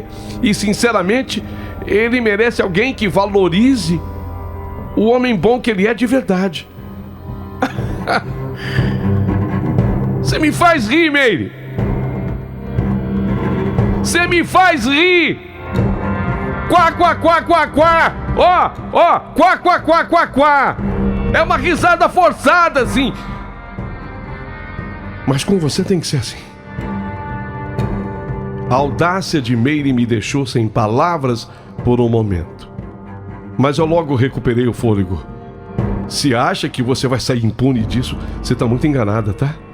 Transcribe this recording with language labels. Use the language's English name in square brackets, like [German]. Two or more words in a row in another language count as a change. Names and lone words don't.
[Portuguese] E, sinceramente, ele merece alguém que valorize o homem bom que ele é de verdade. Você me faz rir, Meire. Você me faz rir. Quá, quá, quá, quá, quá. Ó, ó, quá, quá, quá, quá, quá. É uma risada forçada, assim. Mas com você tem que ser assim. A audácia de Meire me deixou sem palavras por um momento. Mas eu logo recuperei o fôlego. Se acha que você vai sair impune disso, você tá muito enganada, tá?